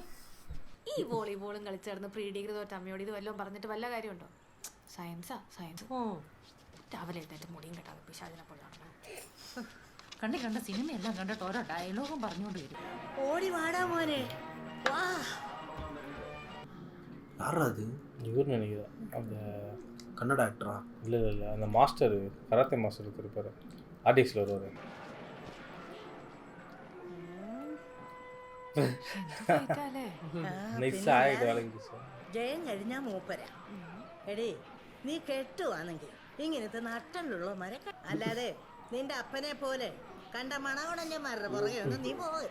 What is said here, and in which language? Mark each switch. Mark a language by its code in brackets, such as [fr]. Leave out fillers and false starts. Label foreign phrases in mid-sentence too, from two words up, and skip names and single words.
[ml] ഈ വോളിബോളും കളിച്ചേർന്ന് [en] pre degree [ml] തോറ്റ അമ്മയോട് ഇത് വല്ലതും പറഞ്ഞിട്ട് വല്ല കാര്യമുണ്ടോ? സയൻസാ സയൻസ്. ഓ, രാവിലെ എഴുന്നേറ്റ് മുടിയും കെട്ടാതെ പിശാചിനെ പോലെ കണ്ട സിനിമയെല്ലാം കണ്ടിട്ട് ഓരോ ഡയലോഗും പറഞ്ഞുകൊണ്ട് വരും. ഓടി വാടാ മോനെ വാ. [ta] யாரா அது? இவர் நினைக்கிறேன் அந்த கன்னட ஆக்டரா? இல்லை இல்லை இல்லை அந்த [en] master karate master [ta] இருப்பார் ஆர்டிஎக்ஸில் வருவார். [ml] നൈസ് ആയിട്ട് വേണമെങ്കിൽ ജയം കഴിഞ്ഞാ മൂപ്പര. എടേ നീ കെട്ടുവാണെങ്കിൽ ഇങ്ങനത്തെ നട്ടലുള്ളവന്മാരെ അല്ലാതെ നിന്റെ അപ്പനെ പോലെ കണ്ട മണകുടഞ്ഞമാരുടെ പുറകെ ഒന്നും നീ പോകരുത്.